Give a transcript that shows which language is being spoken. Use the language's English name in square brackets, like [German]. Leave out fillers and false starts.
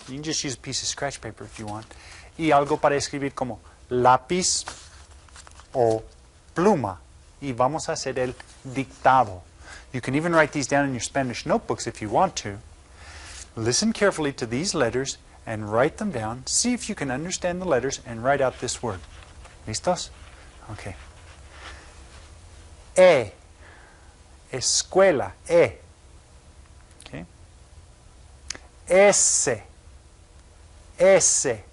[English] You can just use a piece of scratch paper if you want. [Spanish] Y algo para escribir como lápiz o pluma. y vamos a hacer el dictado. [English] You can even write these down in your Spanish notebooks if you want to. Listen carefully to these letters and write them down. See if you can understand the letters and write out this word. [Spanish] ¿Listos? Okay. E. Escuela. E. Okay. S. S.